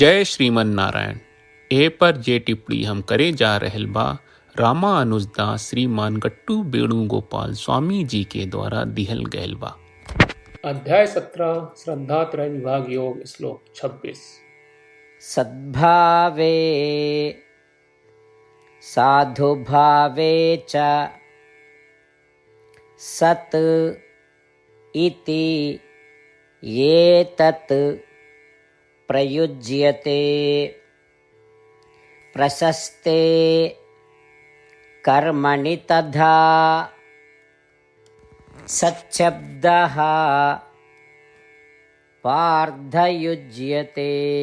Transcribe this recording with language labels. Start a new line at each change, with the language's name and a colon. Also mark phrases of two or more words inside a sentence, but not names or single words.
Bhojpuri: जय श्रीमन नारायण। ए पर जे टिप्पणी हम करे जा रहल बा रामानुजदास श्रीमान गट्टू वेणुगोपाल स्वामी जी के द्वारा दिहल गयल बा। अध्याय 17 श्रद्धात्रय विभाग योग श्लोक 26।
Sanskrit: सद्भावे साधुभावे च सत् इति ये तत् प्रयुज्यते प्रशस्ते कर्मणि तथा सच्छब्दः पार्थयुज्यते।